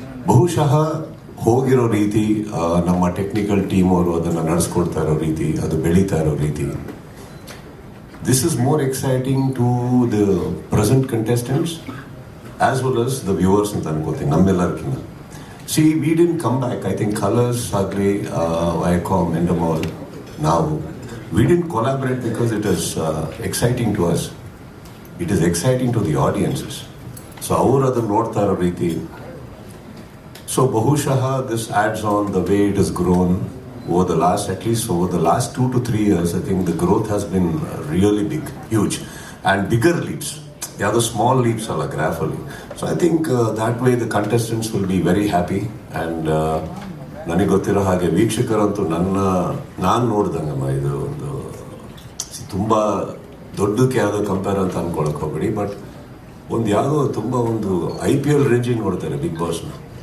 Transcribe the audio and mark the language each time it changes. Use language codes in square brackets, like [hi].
[kn] ಬಹುಶಃ ಹೋಗಿರೋ ರೀತಿ, ನಮ್ಮ ಟೆಕ್ನಿಕಲ್ ಟೀಮ್ ಅವರು ಅದನ್ನು ನಡೆಸ್ಕೊಡ್ತಾ ಇರೋ ರೀತಿ, ಅದು ಬೆಳೀತಾ ಇರೋ ರೀತಿ, [en] this is more exciting to the present contestants as well as the viewers [kn] ಅಂತ ಅನ್ಕೋತೀನಿ, ನಮ್ಮೆಲ್ಲರಿಗಿಂತ. [en] See, we didn't come back. I think Colors, Sagli, Viacom, Endemol, now, we didn't collaborate because it is exciting to us. It is exciting to the audiences. [kn] So, ಅವರು ಅದನ್ನು ನೋಡ್ತಾ ಇರೋ ರೀತಿ. [en] So, ಬಹುಶಃ this adds on the way it has grown over the last, at least over the last 2 to 3 years. I think the growth has been really big, huge, and bigger leaps. [kn] ಯಾವುದೋ [en] small leaps [kn] ಅಲ್ಲ, ಗ್ರಾಫಲ್ಲಿ. [en] So I think that way the contestants will be very happy. [kn] And ನನಗೆ ಗೊತ್ತಿರೋ ಹಾಗೆ ವೀಕ್ಷಕರಂತೂ ನಾನು ನೋಡ್ದಂಗಮ್ಮ, ಇದು ಒಂದು ತುಂಬ ದೊಡ್ಡಕ್ಕೆ ಯಾವುದೋ ಕಂಪೇರ್ ಅಂತ ಅಂದ್ಕೊಳಕ್ಕೆ ಹೋಗ್ಬೇಡಿ. ಬಟ್ ಒಂದು ಯಾವುದೋ ತುಂಬ ಒಂದು IPL ರೇಂಜಿಗೆ ನೋಡ್ತಾರೆ ಬಿಗ್ ಬಾಸ್ನ.